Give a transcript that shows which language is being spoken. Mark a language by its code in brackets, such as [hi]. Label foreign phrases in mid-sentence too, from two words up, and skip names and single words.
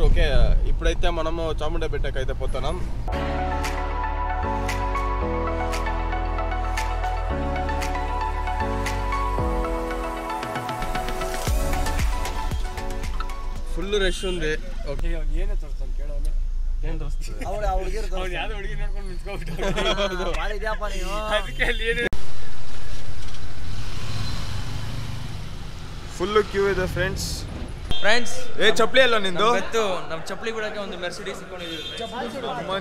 [te] ఓకే, ఇప్పుడైతే మనము చాముండా బెట్టకి అయితే పోతున్నాం. ఫుల్ రష్ ఉంది. [kn] ఓకే, ఏనే తోರಿಸ್ತಾನೆ ಕೇಳೋನೆ ಏನು ತೋರಿಸ್ತಾರೆ ಅವಳು ಹುಡುಗಿರು ಅವ್ನು ಯಾವ್ದು ಹುಡುಗಿ ನೋಡ್ಕೊಂಡು ನಿಂತ್ಕೊಂಡ್ಬಿಟ್ಟು ಮಾಡಿದ್ಯಾಪ ನೀವು. ಅದಕ್ಕೆ ಅಲ್ಲಿ ಏನೇ ಫುಲ್ಲು ಕ್ಯೂ ಇದೆ ಫ್ರೆಂಡ್ಸ್. ಚಪ್ಪಲಿ ಅಲ್ಲ ನಿಂದು? ಗೊತ್ತು, ನಮ್ಮ ಚಪ್ಪಲಿ ಬಿಡಕ್ಕೆ ಒಂದು ಮೆರ್ಸಿಡೀಸ್ ಇಟ್ಕೊಂಡಿದ್ದೀವಿ.